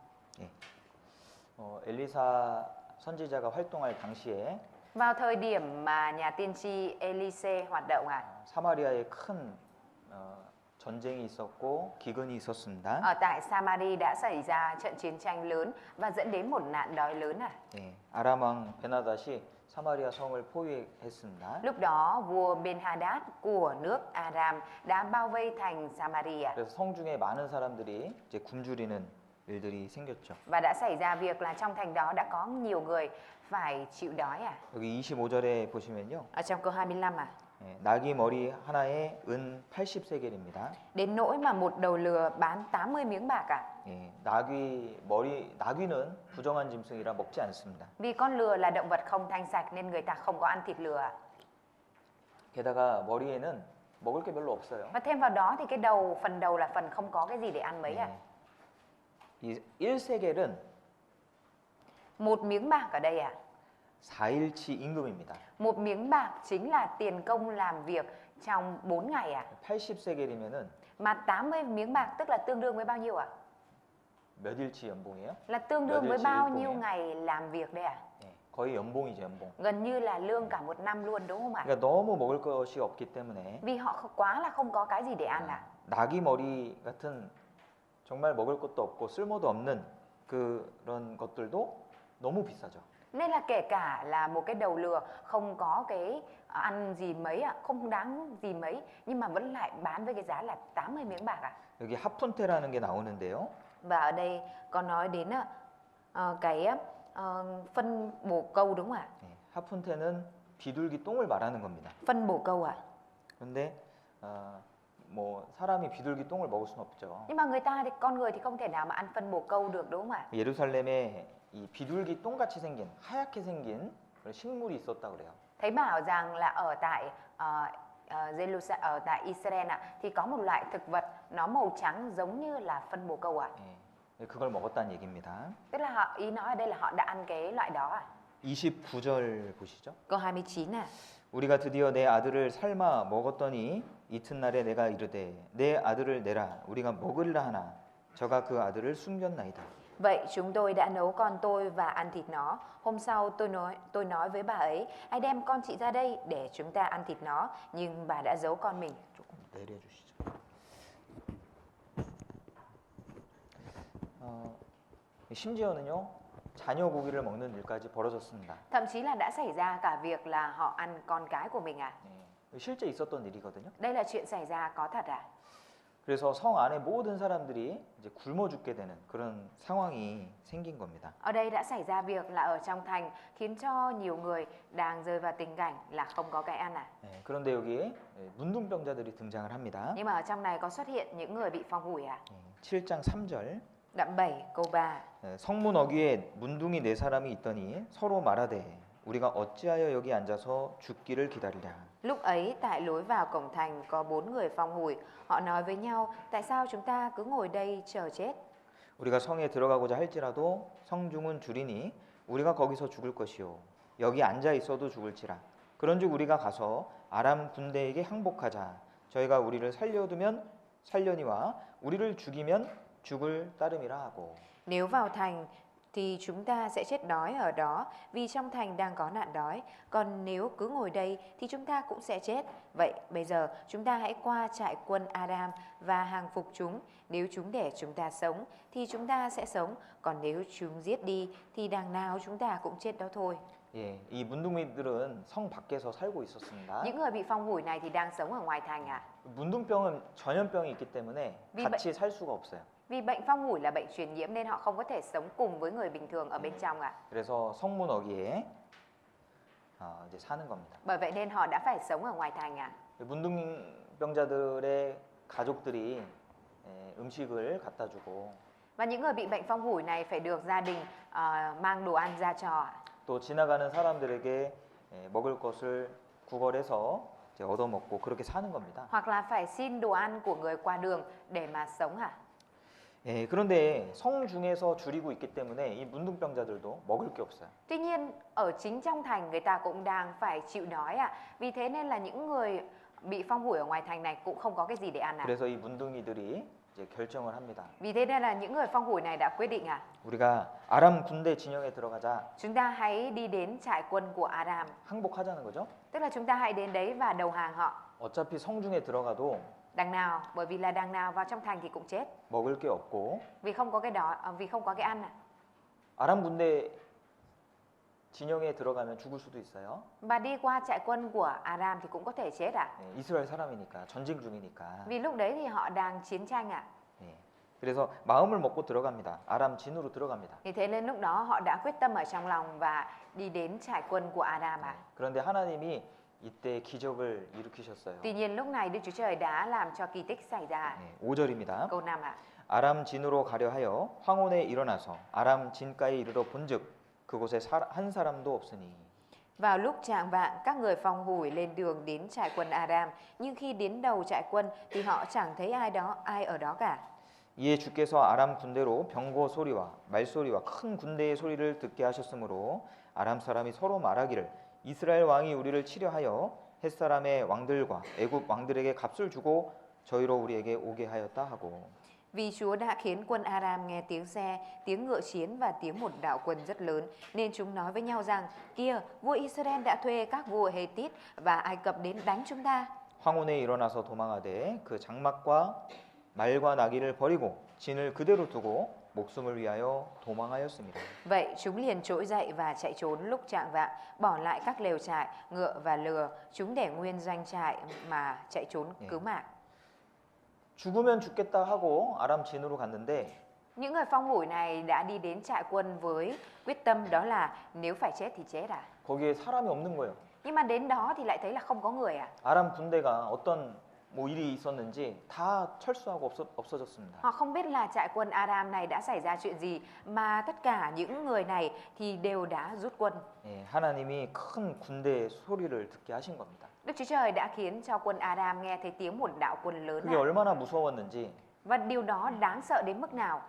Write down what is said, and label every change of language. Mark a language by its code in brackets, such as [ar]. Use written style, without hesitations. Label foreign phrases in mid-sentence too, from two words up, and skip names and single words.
[ko] 엘리사 선지자가 활동할 당시에 [vi] Vào thời điểm mà nhà tiên tri Elise hoạt động [ko] 사마리아에 큰 전쟁이 있었고 기근이 있었습니다. [vi] ở tại Samari đã xảy ra trận chiến tranh lớn và dẫn đến một nạn đói lớn [ko] 아람 왕 베나닷이 사마리아 성을 포위했습니다. [vi] Lúc đó vua Ben-Hadad của nước Aram đã bao vây thành Samari [ko] 그래서 성중에 많은 사람들이 이제 굶주리는 일들이 생겼죠. [vi] và đã xảy ra việc là trong thành đó đã có nhiều người phải chịu đói [ko] 여기 25절에 보시면요. [vi] Ở trong câu 25 [ko] 나귀 머리 하나에 은 80세겔입니다. [vi] Đến nỗi mà một đầu lừa bán 80 miếng bạc à? [ko] 나귀는 부정한 짐승이라 먹지 않습니다. [vi] Vì con lừa là động vật không thanh sạch nên người ta không có ăn thịt lừa à? [ko] 게다가 머리에는 먹을 게 별로 없어요. [vi] Và thêm vào đó thì phần đầu là phần không có cái gì để ăn mấy à? [ko] 이 1세겔은 [vi] Một miếng bạc ở đây à? [ko] 4일치 임금입니다. [vi] Một miếng bạc chính là tiền công làm việc trong 4 ngày à? [ko] 80세겔이면은 [vi] Mà 80 miếng bạc tức là tương đương với bao nhiêu ạ? [ko] 몇 일치 연봉이에요? [vi] Là tương đương [ko] 몇 [vi] với [ko] 일치 [vi] bao [ko] 일봉이에요? [vi] nhiêu ngày làm việc đây ạ? [ko] 거의 연봉이죠, 연봉. [vi] Gần như là lương cả một năm luôn đúng không ạ? [ko] 그러니까 너무 먹을 것이 없기 때문에 [vi] Vì họ quá là không có cái gì để ăn à? [ko] 나귀 머리 같은 정말 먹을 것도 없고 쓸모도 없는 그런 것들도 너무 비싸죠. [vi] Nên là kể cả là một cái đầu lừa không có cái ăn gì mấy ạ, không đáng gì mấy nhưng mà vẫn lại bán với cái giá là 80 miếng bạc ạ. [ko] 여기 하푼테라는 게 나오는데요. [vi] Và ở đây có nói đến cái phân bổ câu đúng không ạ? [ko] 하푼테는 비둘기 똥을 말하는 겁니다. [vi] Phân bổ câu ạ. [ko] 그런데 뭐 사람이 비둘기 똥을 먹을 수는 없죠. [vi] Nhưng mà con người thì không thể nào mà ăn phân bổ câu được đúng không ạ? [ko] 예루살렘에 이 비둘기 똥같이 생긴 하얗게 생긴 그런 식물이 있었다 그래요. [vi] Thấy bảo rằng là ở tại Israel thì có một loại thực vật nó màu trắng giống như là phân bổ câu ạ. [ko] 그걸 먹었다는 얘기입니다. [vi] Tức là ý nói ở đây là họ đã ăn cái loại đó ạ. [ko] 29절 보시죠. [vi] Câu 29 à. [ko] 우리가 드디어 내 아들을 삶아 먹었더니 이튿날에 내가 이르되 내 아들을 내라 우리가 먹으리라 하나 저가 그 아들을 숨겼나이다. [vi] Vậy chúng tôi đã nấu con tôi và ăn thịt nó. Hôm sau tôi nói với bà ấy, hãy đem con chị ra đây để chúng ta ăn thịt nó, nhưng bà đã giấu con mình. [ko] 조금 내려주시죠. 심지어는요 자녀 고기를 먹는 일까지 벌어졌습니다. [vi] Thậm chí là đã xảy ra cả việc là họ ăn con cái của mình à? [ko] 실제 있었던 일이거든요. [vi] Đây là chuyện xảy ra có thật à? [ko] 그래서 성 안에 모든 사람들이 이제 굶어 죽게 되는 그런 상황이 생긴 겁니다. [vi] Ở đây đã xảy ra việc là ở trong thành khiến cho nhiều người đang rơi vào tình cảnh là không có cái ăn à? [ko] 그런데 여기에 문둥병자들이 등장을 합니다. [vi] Nhưng mà ở trong này có xuất hiện những người bị phong hủi à? [ko] 7장 3절. [vi] Đoạn 7 câu 3. [ko] 성문 어귀에 문둥이 네 사람이 있더니 서로 말하되 우리가 어찌하여 여기 앉아서 죽기를 기다리랴. [vi] Lúc ấy tại lối vào cổng thành có 4 người phong hủi, họ nói với nhau, tại sao chúng ta cứ ngồi đây chờ chết? [ko] 우리가 성에 들어가고자 할지라도 성중은 줄이니 우리가 거기서 죽을 것이요 여기 앉아 있어도 죽을지라. 그런즉 우리가 가서 아람 군대에게 항복하자. 저희가 우리를 살려두면 살려니와 우리를 죽이면 죽을 따름이라 ha고. [vi] Nếu vào thành thì chúng ta sẽ chết đói ở đó vì trong thành đang có nạn đói. Còn nếu cứ ngồi đây thì chúng ta cũng sẽ chết. Vậy bây giờ chúng ta hãy qua trại quân Aram và hàng phục chúng. Nếu chúng để chúng ta sống thì chúng ta sẽ sống. Còn nếu chúng giết đi thì đằng nào chúng ta cũng chết đó thôi. [ko] 이 문둥이들은 성 밖에서 살고 있었습니다. [vi] Những người bị phong hủi này thì đang sống ở ngoài thành à? [ko] 문둥병은 전염병이 있기 때문에 같이 살 수가 없어요. [vi] Vì bệnh phong hủi là bệnh truyền nhiễm nên họ không có thể sống cùng với người bình thường ở bên trong ạ. [ko] 그래서 성문 어귀에 이제 사는 겁니다. [vi] Bởi vậy nên họ đã phải sống ở ngoài thành ạ. [ko] 문둥병자들의 가족들이 음식을 갖다 주고 [vi] Và những người bị bệnh phong hủi này phải được gia đình mang đồ ăn ra cho ạ. [ko] 또 지나가는 사람들에게 먹을 것을 구걸해서 이제 얻어먹고 그렇게 사는 겁니다. [vi] Hoặc là phải xin đồ ăn của người qua đường để mà sống ạ. [ko] 그런데 성 중에서 줄이고 있기 때문에 이 문둥병자들도 먹을 게 없어요. [vi] Tuy nhiên ở chính trong thành người ta cũng đang phải chịu đói ạ. Vì thế nên là những người bị phong hủi ở ngoài thành này cũng không có cái gì để ăn ạ. [ko] 그래서 이 문둥이들이 이제 결정을 합니다. [vi] Vì thế nên là những người phong hủi này đã quyết định [ko] 우리가 아람 군대 진영에 들어가자. [vi] chúng ta hãy đi đến trại quân của Aram. [ko] 항복하자는 거죠. [vi] Tức là chúng ta hãy đến đấy và đầu hàng họ. [ko] 어차피 성중에 들어가도 [vi] Đằng nào, bởi vì là đằng nào vào trong thành thì cũng chết. [ko] 먹을 게 없고 [vi] Vì không có cái đó, vì không có cái ăn ạ. [ko] 아람 군대 진영에 들어가면 죽을 수도 있어요. [vi] Và đi qua trại quân của Aram thì cũng có thể chết ạ. [ko] 이스라엘 사람이니까 전쟁 중이니까. [vi] Vì lúc đấy thì họ đang chiến tranh ạ. [ko] 그래서 마음을 먹고 들어갑니다. 아람 진으로 들어갑니다. [vi] Thì thế nên lúc đó họ đã quyết tâm ở trong lòng và đi đến trại quân của Aram ạ. [ko] 그런데 하나님이 이때 기적을 일으키셨어요. [vi] Tuy nhiên lúc này Đức Chúa Trời đã làm cho kỳ tích xảy ra. [ko] 네, 5절입니다. [vi] Câu 5 ạ. [ko] 아람 진으로 가려 하여 황혼에 일어나서 아람 진가에 이르러 본즉 그곳에 한 사람도 없으니. [vi] Vào lúc chạng vạng, các người phong hủi lên đường đến trại quân Aram, nhưng khi đến đầu trại quân thì họ chẳng thấy ai ở đó cả. [ko] 이에 주께서 아람 군대로 병거 소리와 말소리와 큰 군대의 소리를 듣게 하셨으므로 아람 사람이 서로 말하기를 이스라엘 왕이 우리를 치려하여 햇사람의 왕들과 애굽 왕들에게 값을 주고 저희로 우리에게 오게 하였다 하고. [vi] Vì Chúa đã khiến quân Aram nghe tiếng xe, tiếng ngựa chiến và tiếng một đạo quân rất lớn, nên chúng nói với nhau rằng: kia, vua Israel đã thuê các vua Hethit và Ai Cập đến đánh chúng ta. [ko] 황혼에 일어나서 도망하되 그 장막과 말과 나귀를 버리고 진을 그대로 두고 목숨을 위하여 도망하였습니다. [vi] Vậy chúng liền trỗi dậy và chạy trốn lúc chạng vạng, bỏ lại các lều trại, ngựa và lừa, chúng để nguyên doanh trại mà chạy trốn cứu mạng. [ko] 죽으면 죽겠다 하고 아람 진으로 갔는데 [vi] Những người phong hủi này đã đi đến trại quân với quyết tâm đó là nếu phải chết thì chết à. [ko] 거기에 사람이 없는 거예요. [vi] Nhưng mà đến đó thì lại thấy là không có người à. [ko] 아람 군대가 어떤 일이 있었는지 다 철수하고 없어졌습니다. [vi] Họ không biết là trại quân Aram này đã xảy ra chuyện gì mà tất cả những người này thì đều đã rút quân. [ko] 예, 하나님이 큰 군대의 소리를 듣게 하신 겁니다. [vi] Đức Chúa Trời đã khiến cho quân Aram nghe thấy tiếng một đạo quân lớn [ko] 그게 얼마나 무서웠는지 [vi] và điều đó đáng sợ đến mức nào.